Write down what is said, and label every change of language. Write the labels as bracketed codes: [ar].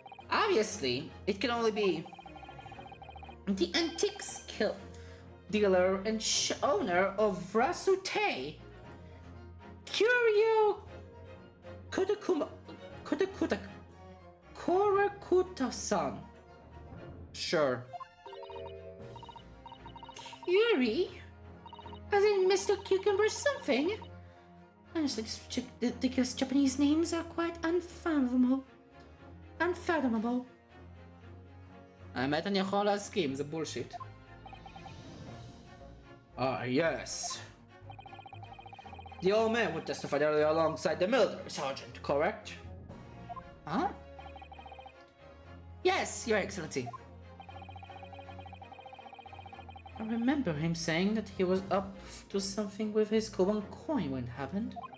[en] Obviously, it can only be the antiques dealer and owner of Rasute, Curio Korakuta-san. Sure. Curie? As in Mr. Cucumber something? Honestly, these Japanese names are quite unfathomable. Unfathomable. [he] האמת אני יכול להסכים, זה בולשיט. [en] Yes. The old man would testify earlier alongside the military sergeant, correct? Huh? Yes, Your Excellency. I remember him saying that he was up to something with his Koban coin when it happened.